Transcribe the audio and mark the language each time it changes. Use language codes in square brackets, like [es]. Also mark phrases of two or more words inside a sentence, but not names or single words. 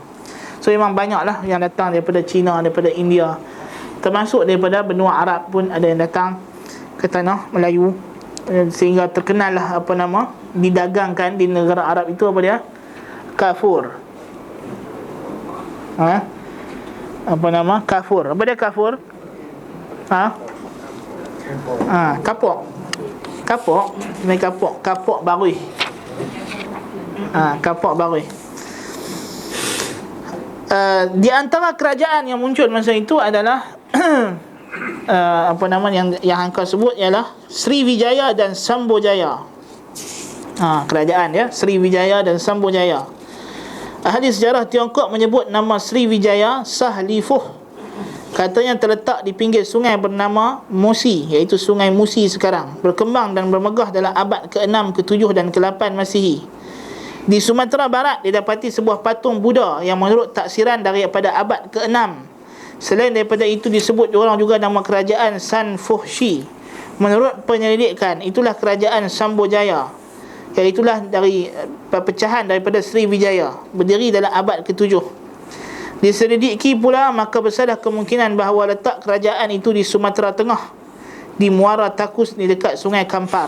[ms] So memang banyaklah yang datang daripada China, daripada India, termasuk daripada benua Arab pun ada yang datang ke tanah Melayu, sehingga terkenal lah didagangkan di negara Arab itu apa dia? Kafur. Kafur. Apa dia kafur? Kapok. Kapok barui. Kapok barui. Di antara kerajaan yang muncul masa itu adalah yang angka sebut ialah Sriwijaya dan Sambojaya. Kerajaan Sriwijaya dan Sambojaya. Ahli sejarah Tiongkok menyebut nama Sriwijaya Sahlifuh. Katanya terletak di pinggir sungai bernama Musi, iaitu sungai Musi sekarang. Berkembang dan bermegah dalam abad ke-6, ke-7 dan ke-8 Masihi. Di Sumatera Barat didapati sebuah patung Buddha yang menurut taksiran daripada abad ke-6. Selain daripada itu disebut orang juga nama kerajaan Sanfuhshi. Menurut penyelidikan, itulah kerajaan Sambojaya, iaitulah dari pecahan daripada Sriwijaya, berdiri dalam abad ke-7. Diselidiki pula, maka besarlah kemungkinan bahawa letak kerajaan itu di Sumatera Tengah, di Muara Takus, di dekat Sungai Kampar.